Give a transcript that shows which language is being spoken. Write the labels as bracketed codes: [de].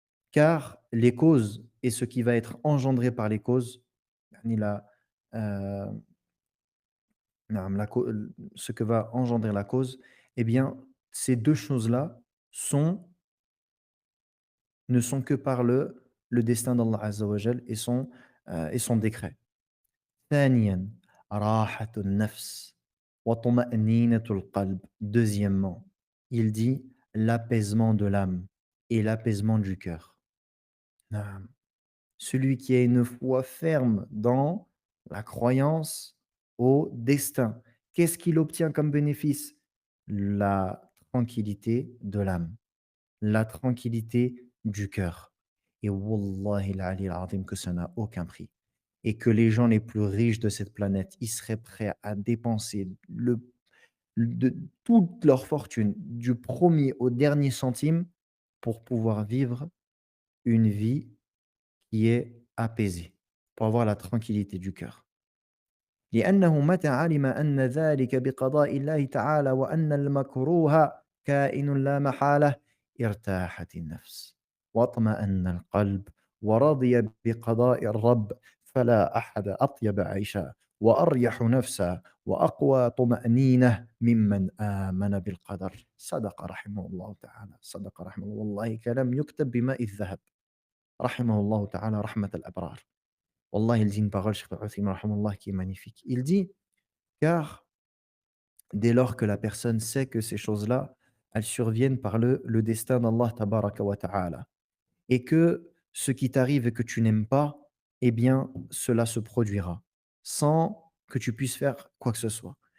[fr] Car les causes et ce qui va être engendré par les causes, يعني euh, naam, ce que va engendrer la cause, eh bien, ces deux choses-là sont, ne sont que par le destin d'Allah Azza wa Jal et son décret. [ar] ثانياً راحة النفس وطمأنينة القلب. [fr] Deuxièmement, il dit l'apaisement de l'âme et l'apaisement du cœur. Naam. Celui qui a une foi ferme dans la croyance au destin. Qu'est-ce qu'il obtient comme bénéfice? La tranquillité de l'âme, la tranquillité du cœur. Et [ar] wallahi al-ali al-azim [fr] que ça n'a aucun prix. Et que les gens les plus riches de cette planète, ils seraient prêts à dépenser de toute leur fortune, du premier au dernier centime, pour pouvoir vivre une vie qui est apaisé, pour avoir la tranquillité du cœur. [ar] لأنه متى علم أن ذلك بقضاء الله تعالى وأن المكروه كائن لا محالة ارتاحت النفس واطمأن القلب ورضي بقضاء الرب فلا أحد أطيب عيشا وأريح نفسا وأقوى طمأنينة ممن آمن بالقدر صدق رحمه الله تعالى صدق رحمه الله والله كلام يكتب بماء الذهب رحمه الله تعالى رحمة الأبرار. [fr] Wallah, il dit une parole, Cheikh Al-Uthaymin rahimahullah, qui est magnifique. Il dit: «Car dès lors que la personne sait que ces choses-là, elles surviennent par le destin d'Allah tabaraka wa ta'ala et que ce qui t'arrive et que tu n'aimes pas, eh bien, cela se produira, sans que tu puisses faire quoi que ce soit.